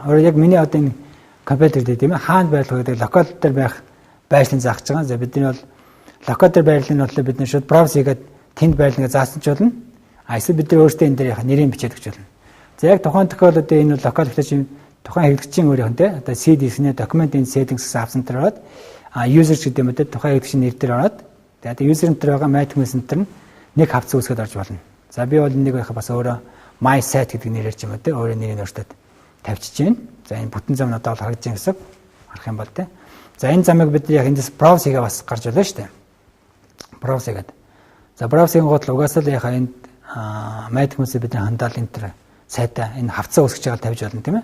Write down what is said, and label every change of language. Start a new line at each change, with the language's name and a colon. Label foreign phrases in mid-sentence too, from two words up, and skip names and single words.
Mongolian: Өөрөөр яг миний одоо энэ компьютер дээр тийм ээ хаана байлгах гэдэг локал дээр байх байрлалыг заах гэж байгаа. За бидний бол локал дээр байрлал нь бол бид нар шууд browse хийгээд тэнд байрлалыг заасан ч болно. Эсвэл бид нар өөрсдөө энэ дээр нэрийг бичээд өгч болно. За яг тухайн тохиолдолд энэ локал гэхлээр тухайн хэрэглэгчийн өөрийнх нь одоо
English: C disk-
Mongolian: ний
English: document in settings
Mongolian: гэсэн авсан дээр ороод user гэдэг юм дээр тухайн хэрэглэгчийн нэр дээр ороод тэгээд user дээр байгаа
English: maintenance center
Mongolian: нь нэг хавц үүсгээд орж болно. За би бол энийг бас өөрөө
English: my site
Mongolian: гэдэг нэрээр ч юм уу те өөрөө нэрийг өөртөө тавьчихж байна. За энэ бүтэн зам надад бол харагдаж байна гэсэн харах юм бол те. За энэ замыг бид яг эндээс browse хийгээ бас гарч болно шүү дээ. Browse хийгээд. За browse-ийн гол угаасаа л яхаа энд maintenance бидний хандаал энэ төр сайтаа энэ хавцаа үүсгэж байгаа тавьж болно тийм ээ.